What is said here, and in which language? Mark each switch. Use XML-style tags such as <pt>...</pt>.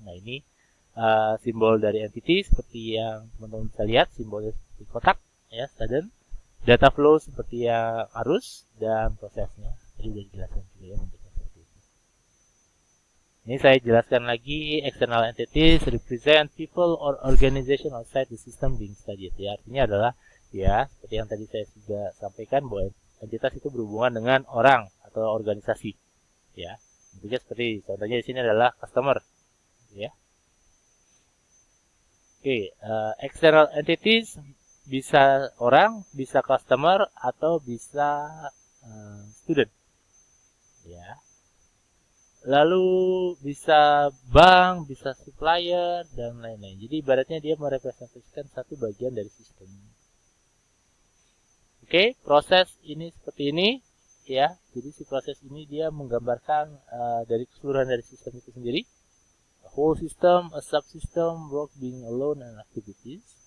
<id>Nah ini simbol dari entity seperti yang teman-teman bisa lihat, simbolnya seperti kotak, ya, student. Data flow seperti yang arus dan prosesnya. Tadi udah dijelaskan juga ya bentuknya seperti itu. Ini saya jelaskan lagi,</id> <en>external entities represent people or organization outside the system being studied.</en> <id>Ya, artinya adalah ya seperti yang tadi saya sudah sampaikan bahwa entitas itu berhubungan dengan orang atau organisasi. Ya, bentuknya seperti contohnya di sini adalah customer. Ya. Oke, external entities bisa orang, bisa customer, atau bisa student. Ya. Lalu bisa bank, bisa supplier, dan lain-lain. Jadi ibaratnya dia merepresentasikan satu bagian dari sistem. Oke, proses ini seperti ini. Ya, jadi si proses ini dia menggambarkan dari keseluruhan dari sistem itu sendiri.</id> <en>Whole system, a subsystem, work being alone, and activities.</en>